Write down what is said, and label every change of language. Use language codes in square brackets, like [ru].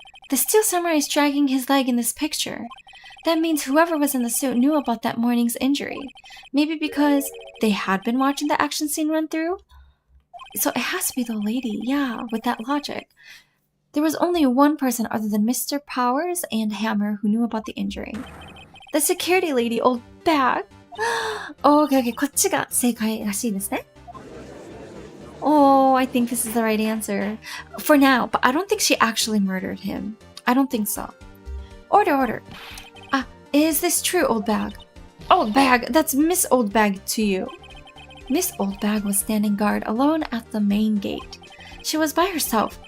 [en] The steel samurai is dragging his leg in this picture. That means whoever was in the suit knew about that morning's injury. Maybe because they had been watching the action scene run through? So it has to be the lady, yeah, with that logic. There was only one person other than Mr. Powers and Hammer who knew about the injury. The security lady, old bag. [ja] Okay, こっちが正解らしいですね。 [en] Oh, I think this is the right answer. For now, but I don't think she actually murdered him. I don't think so. Order. Is this true, Old Bag? Old Bag, that's Miss Old Bag to you. Miss Old Bag was standing guard alone at the main gate. She was by herself.